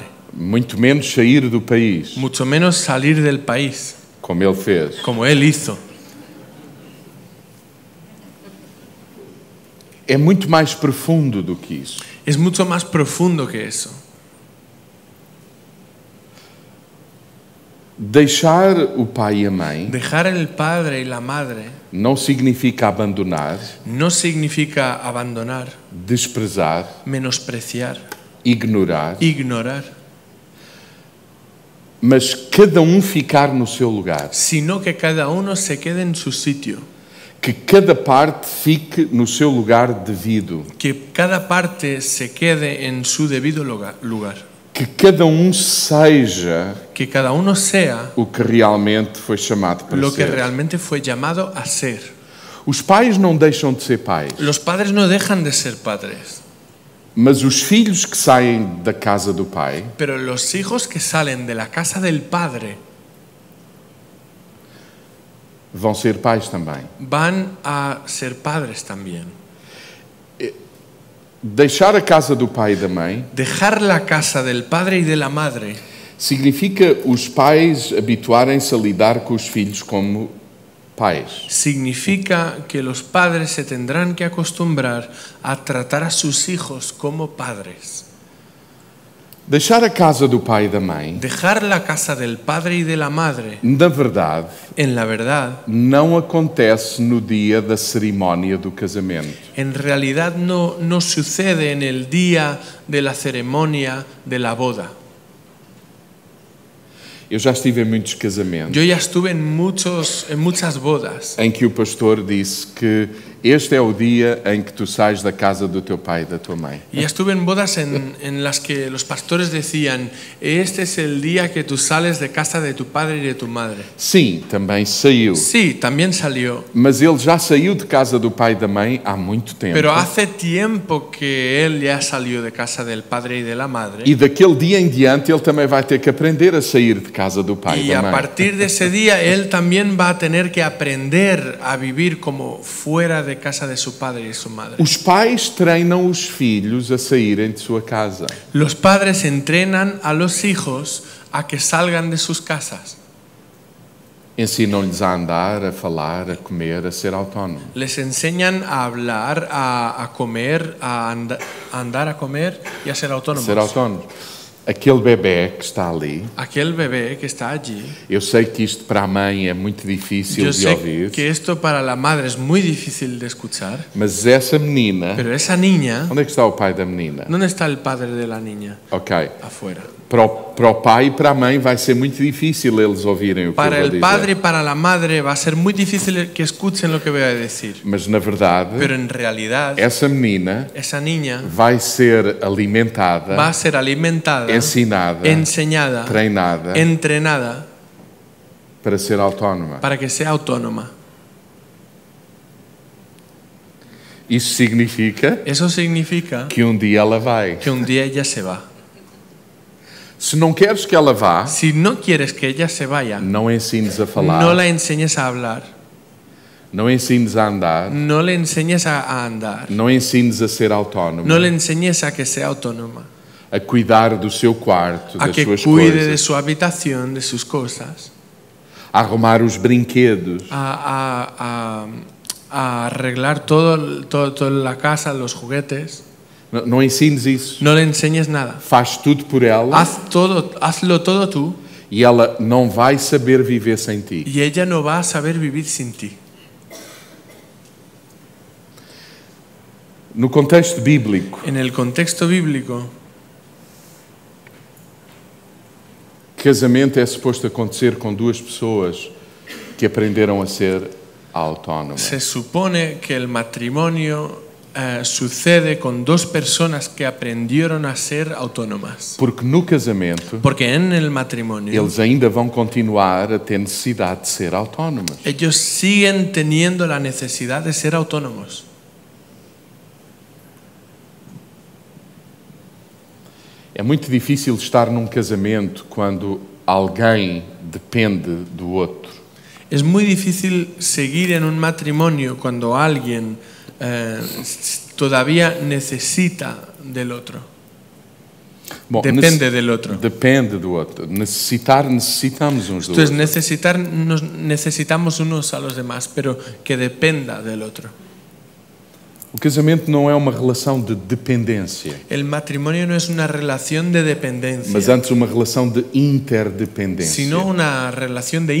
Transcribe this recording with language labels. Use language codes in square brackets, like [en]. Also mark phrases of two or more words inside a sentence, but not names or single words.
[pt] Muito menos sair do país, [es] Mucho menos salir del país, [pt] como ele fez. [es] como él hizo. [pt] É muito mais profundo do que isso. [es] Es mucho más profundo que eso. [pt] Deixar o pai e a mãe [es] Dejar el padre y la madre [pt] não significa abandonar, [es] no significa abandonar, [pt] desprezar, [es] menospreciar, [pt] ignorar, [es] ignorar, [pt] mas cada ficar no seu lugar, [es] sino que cada uno se quede en su sitio, [pt] que cada parte fique no seu lugar devido, [es] que cada parte se quede en su debido lugar, [pt] que cada seja [es] que cada uno sea [pt] o que realmente foi chamado para [es] lo que [pt] ser. [es] realmente fue llamado a ser. [pt] Os pais não deixam de ser pais, [es] Los padres no dejan de ser padres, [pt] mas os filhos que saem da casa do pai [es] pero los hijos que salen de la casa del padre [pt] vão ser pais também. [es] van a ser padres también. [pt] Deixar a casa do pai e da mãe [es] Dejar la casa del padre y de la madre [pt] significa os pais habituarem-se a lidar com os filhos como pais. [es] significa que los padres se tendrán que acostumbrar a tratar a sus hijos como padres. [pt] Deixar a casa do pai e da mãe, [es] Dejar la casa del padre y de la madre, [pt] na verdade, [es] en la verdad, [pt] não acontece no dia da cerimónia do casamento. [es] en realidad no sucede en el día de la ceremonia de la boda. [pt] Eu já estive em muitos casamentos [es] Yo ya estuve en muchas bodas [pt] em que o pastor disse que este é o dia em que tu sais da casa do teu pai e da tua mãe. [es] y ya estuve en bodas en las que los pastores decían, este es el día que tú sales de casa de tu padre y de tu madre. [pt] Sim, também saiu. [es] Sí, también salió, [pt] Mas ele já saiu de casa do pai e da mãe há muito tempo. [es] pero hace tiempo que él ya salió de casa del padre y de la madre. [pt] E daquele dia em diante ele também vai ter que aprender a sair de casa do pai e [es] Y [pt] da [es] a [pt] mãe. [es] partir de ese día él también va a tener que aprender a vivir como fuera de casa de su padre y su madre. [pt] Os pais treinam os filhos a saírem de sua casa. [es] Los padres entrenan a los hijos a que salgan de sus casas. [pt] Ensinam-lhes a andar, a falar, a comer, a ser autónomos. [es] Les enseñan a hablar, a comer, a andar a comer y a ser [pt] A autónomos. [es] ser autónomos. [pt] Aquele bebé que está ali, [es] Aquel bebé que está allí, [pt] eu sei que isto para a mãe é muito difícil [es] yo [pt] de [es] sé [pt] ouvir, [es] que esto para la madre es muy difícil de escuchar, [pt] mas essa menina, [es] pero esa niña, [pt] onde é que está o pai da menina? [es] ¿dónde está el padre de la niña? [pt] Ok, [es] Afuera. [pt] para o pai e para a mãe vai ser muito difícil eles ouvirem o que [es] Para [pt] eu vou [es] el [pt] dizer. [es] padre y para la madre va a ser muy difícil que escuchen lo que voy a decir, [pt] Mas na verdade, [es] pero en realidad [pt] essa menina [es] esa niña [pt] vai ser alimentada, [es] va a ser alimentada, [pt] ensinada, [es] enseñada, [pt] treinada [es] entrenada [pt] para ser autónoma. [es] para que sea autónoma. [pt] Isso significa [es] Eso significa [pt] que dia ela vai. [es] que un día ella se va. [pt] Se não queres que ela vá, [es] Si no quieres que ella se vaya, [pt] não ensines a falar, [es] no la enseñes a hablar, [pt] não ensines a andar, [es] no le enseñes a andar, [pt] não ensines a ser autónoma, [es] no le enseñes a que sea autónoma, [pt] a cuidar do seu quarto, [es] a [pt] das [es] que [pt] suas [es] cuide de [pt] coisas, [es] su habitación, de sus cosas, [pt] a arrumar os brinquedos, [es] a arreglar toda la casa, los juguetes. [pt] não ensines isso. [es] No le enseñes nada. [pt] Faz tudo por ela [es] Hazlo todo tú [pt] e ela não vai saber viver sem ti. [es] y ella no va a saber vivir sin ti. [pt] No contexto bíblico, [es] En el contexto bíblico, [pt] casamento é suposto acontecer com duas pessoas que aprenderam a ser autónomas. [es] se supone que el matrimonio sucede con dos personas que aprendieron a ser autónomas. [pt] Porque no casamento, [es] Porque en el matrimonio [pt] eles ainda vão continuar a ter necessidade de ser autónomos. [es] ellos siguen teniendo la necesidad de ser autónomos. [pt] É muito difícil estar num casamento quando alguém depende do outro. [es] Es muy difícil seguir en un matrimonio cuando alguien todavía necesita del otro. [pt] Bom, [es] Depende del otro. [pt] Depende do outro. Necessitamos uns do [es] Entonces [pt] outro. [es] necesitamos unos a los demás, pero que dependa del otro. [pt] O casamento não é uma relação de dependência, [es] El matrimonio no es una relación de [pt] mas [es] dependencia, [pt] antes uma relação de interdependência, [es] sino una relación de